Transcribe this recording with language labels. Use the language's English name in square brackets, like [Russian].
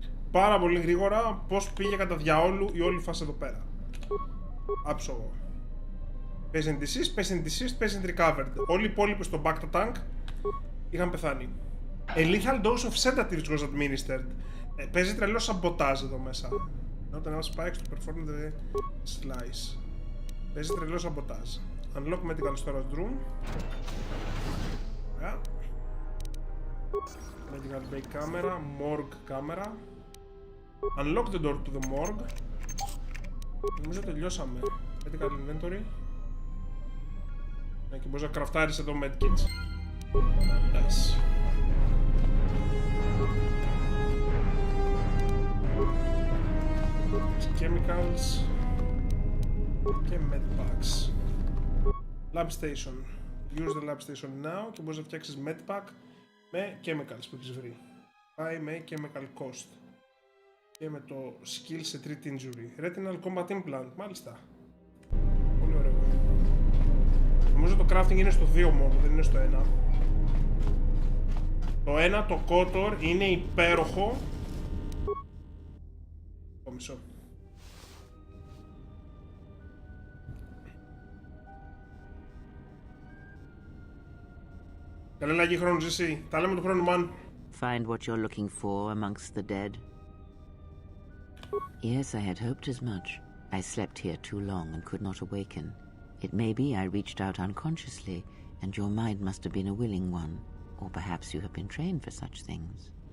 [Greek] Πάρα πολύ γρήγορα πώς πήγε κατά διαόλου η όλη φάση εδώ πέρα. Άψογο. [English] Patient deceased, patient deceased, patient recovered. [Greek] Όλοι οι υπόλοιποι στο back to tank είχαν πεθάνει. [English] A lethal dose of sedatives was administered. [Greek] Παίζει τρελό σαμποτάζ εδώ μέσα. [English] Not enough spikes to perform the slice. [Greek] Παίζει τρελό σαμποτάζ. [English] Unlock medical storage room. Yeah. Medical bay camera, morgue camera. Unlock the door to the morgue. [Greek] Νομίζω τελειώσαμε. [English] Medical inventory. [Greek] Ναι, και μπορείς να κραφτάρεις εδώ medkits. [English] Nice. [Greek] Chemicals και medpacks. [English] Lab station. Use the lab station now [Greek] και μπορείς να φτιάξεις medpack με chemicals που έχεις βρει. Πάει με chemical cost. Και με το skill σε treat injury. Retinal combat implant, μάλιστα. Πολύ ωραίο. Νομίζω το crafting είναι στο 2 μόνο, δεν είναι στο 1. Το 1, το Kotor, είναι υπέροχο. Μισό. Καλή λαγή χρόνου, ζήσει. Τα λέμε του χρόνου, man. [English] Find what you're looking for amongst the dead? Yes, I had hoped as much. I slept here too long and could not awaken. It may be I reached out unconsciously, and your mind must have been a willing one. Or perhaps you have been trained for such things.